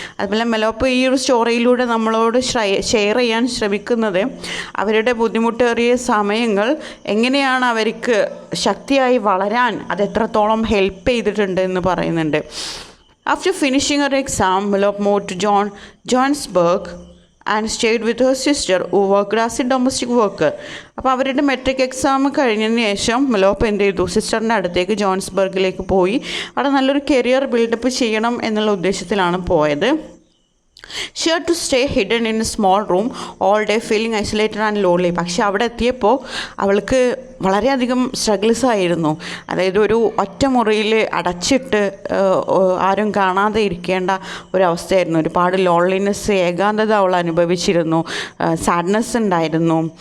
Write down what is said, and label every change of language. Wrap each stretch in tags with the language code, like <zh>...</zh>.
<ml>അതുപോലെ മെലോപ്പ് ഈ ഒരു സ്റ്റോറിയിലൂടെ നമ്മളോട് ഷെയർ ചെയ്യാൻ ശ്രമിക്കുന്നത് അവരുടെ ബുദ്ധിമുട്ടേറിയ സമയങ്ങൾ എങ്ങനെയാണ് അവർക്ക് ശക്തിയായി വളരാൻ അത് എത്രത്തോളം ഹെൽപ്പ് ചെയ്തിട്ടുണ്ട് എന്ന് പറയുന്നുണ്ട്.</ml> <en>After finishing her exam, മെലോപ്പ് moved to Johannesburg and stayed with her sister who worked as a domestic worker.</en> <ml>അപ്പോൾ അവരുടെ മെട്രിക് എക്സാം കഴിഞ്ഞതിന് ശേഷം മെലോപ്പ് എന്ത് ചെയ്തു? സിസ്റ്ററിൻ്റെ അടുത്തേക്ക് ജോഹൻസ്ബർഗിലേക്ക് പോയി അവിടെ നല്ലൊരു കരിയർ ബിൽഡപ്പ് ചെയ്യണം എന്നുള്ള ഉദ്ദേശത്തിലാണ് പോയത്.</ml> <en>She had to stay hidden in a small room all day feeling isolated and lonely.</en> <ml>പക്ഷെ അവിടെ എത്തിയപ്പോൾ അവൾക്ക് വളരെയധികം സ്ട്രഗിൾസ് ആയിരുന്നു. അതായത് ഒരു ഒറ്റ മുറിയിൽ അടച്ചിട്ട് ആരും കാണാതെ ഇരിക്കേണ്ട ഒരവസ്ഥയായിരുന്നു. ഒരുപാട് ലോൺലിനെസ്, ഏകാന്തത അവൾ അനുഭവിച്ചിരുന്നു. സാഡ്നെസ് ഉണ്ടായിരുന്നു.</ml>